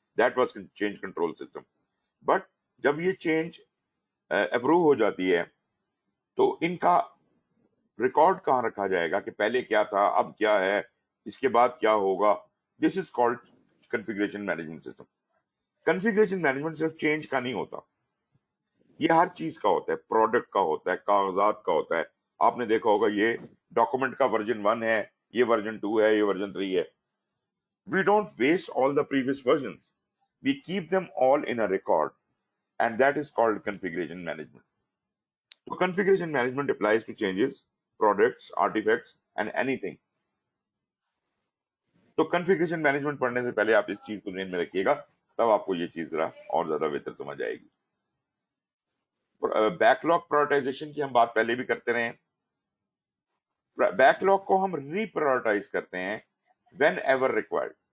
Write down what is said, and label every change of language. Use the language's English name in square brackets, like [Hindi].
[English] That was change control system. [Urdu] But جب یہ change approve ہو جاتی ہے تو ان کا ریکارڈ کہاں رکھا جائے گا کہ پہلے کیا تھا، اب کیا ہے، اس کے بعد کیا ہوگا. [English] This is called configuration management system. [Urdu] Configuration management صرف چینج کا نہیں ہوتا، یہ ہر چیز کا ہوتا ہے. پروڈکٹ کا ہوتا ہے، کاغذات کا ہوتا ہے. آپ نے دیکھا ہوگا یہ ڈاکومنٹ کا ورژن 1 ہے، یہ ورژن 2 ہے، یہ ورژن 3 ہے. [English] We don't waste all the previous versions. We keep them all in a record, and that is called configuration management. So configuration management applies to changes, products, artifacts, and anything. [Urdu] تو configuration management پڑھنے سے پہلے آپ اس چیز کو ذہن میں رکھیے گا، تب آپ کو یہ چیز ذرا اور زیادہ بہتر سمجھ آئے گی. بیک لاگ پرائورٹائزیشن کی ہم بات پہلے بھی کرتے رہے ہیں. بیک لاگ کو ہم ری پرائورٹائز کرتے ہیں [English] Whenever required.